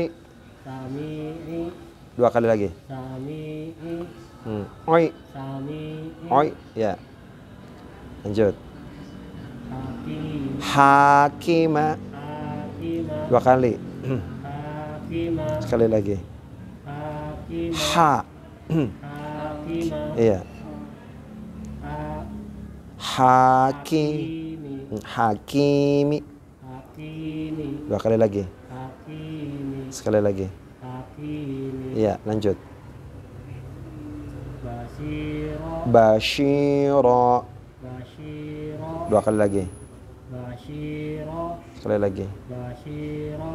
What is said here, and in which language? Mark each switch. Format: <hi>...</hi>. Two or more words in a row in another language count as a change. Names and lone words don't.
<ar>sami'i,</ar> <id>Dua kali lagi.</id> <ar>sami'i,</ar> <id>Oi.</id> <ar>sami'i,</ar> <id>Oi. Ya. lanjut.</id> <ar>Hakim. Hakima. Hakima.</ar> <id>2 kali.</id> <ar>Hakima.</ar> <id>Sekali lagi.</id> <ar>Hakima. Ha. Hakima.</ar> <id>Iya. Hakim.</id> <ar>Hakimi. Hakimi. Hakimi.</ar> <id>2 kali lagi.</id> <ar>Hakimi.</ar> <id>Sekali lagi.</id> <ar>Hakimi.</ar> <id>Iya, lanjut.</id> <ar>Basiro. Bashiro. Basiro.</ar> <id>2 kali lagi.</id> <ar>Basiro.</ar> <id>Sekali lagi.</id> <ar>Basiro.</ar>